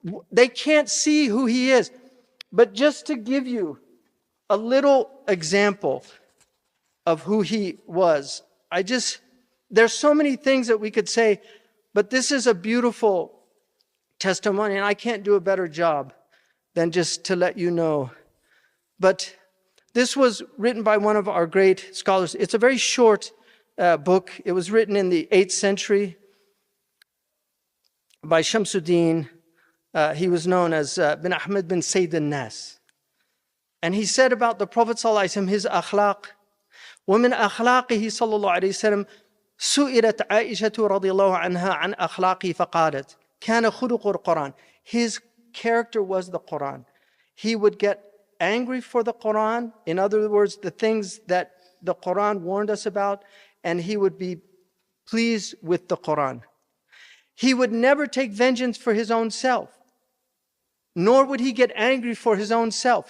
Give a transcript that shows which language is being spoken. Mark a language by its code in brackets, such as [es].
[en] They can't see who he is. But just to give you a little example of who he was, there's so many things that we could say, but this is a beautiful testimony, and I can't do a better job than just to let you know. But this was written by one of our great scholars. It's a very short book. It was written in the 8th century by Shamsuddin. He was known as bin Ahmed bin Sayyid al-Nas. And he said about the Prophet ﷺ, his akhlaq, [ar] وَمِنْ أَخْلَاقِهِ صلى الله عليه وسلم سُئِلَتْ عائشة رضي الله عنها عن أخلاقه فقالت كان خلق القرآن. [en] His character was the Quran. He would get angry for the Quran, in other words, the things that the Quran warned us about, and he would be pleased with the Quran. He would never take vengeance for his own self, nor would he get angry for his own self.